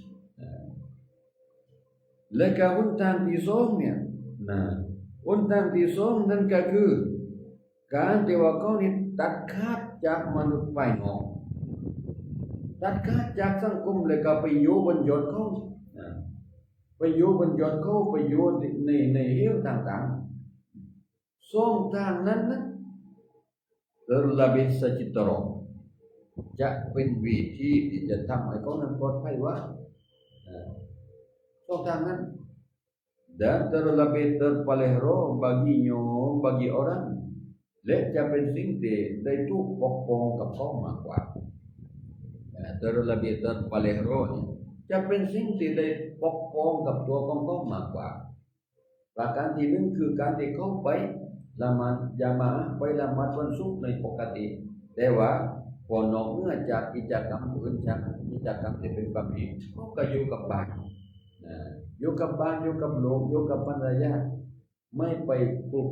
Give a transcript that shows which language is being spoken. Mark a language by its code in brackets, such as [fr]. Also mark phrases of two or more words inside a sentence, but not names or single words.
[th] และก็หนทางที่สองเนี่ยนะหนทางที่สองนั่นก็คือการที่ว่าเขานี่ตัดขาดจากมนุษย์ภายนอกตัดขาดจากสังคมแล้วก็ไปอยู่บนยอดเขาไปอยู่บนยอดเขาไปอยู่ในเหวต่างๆสองทางนั้นนะ [ms] terlebih sejahtera [th] จะเป็นวิธีที่จะทำให้เขานั้นปลอดภัยว่า [ms] tangan dan terlebih terpelihara bagi orang [th] และจะเป็นสิ่งที่ได้ถูกปกป้องกับเขามากกว่า [ms] terlebih terpelihara [th] จะเป็นสิ่งที่ได้ปกป้องกับตัวของเขามากกว่าประการที่หนึ่งคือการที่เขาไปละหมาดญะมาอะห์ไปละหมาดวันศุ กร์ในปกติแต่ว่าพอนอกเหนือจากกิจกรรมอื่นจากกิจกรรมที่เป็นความดีเขาก็อยู่กับบ้านอยู่กับบ้านอยู่กับโลกอยู่กับภรรยาไม่ไปคลุก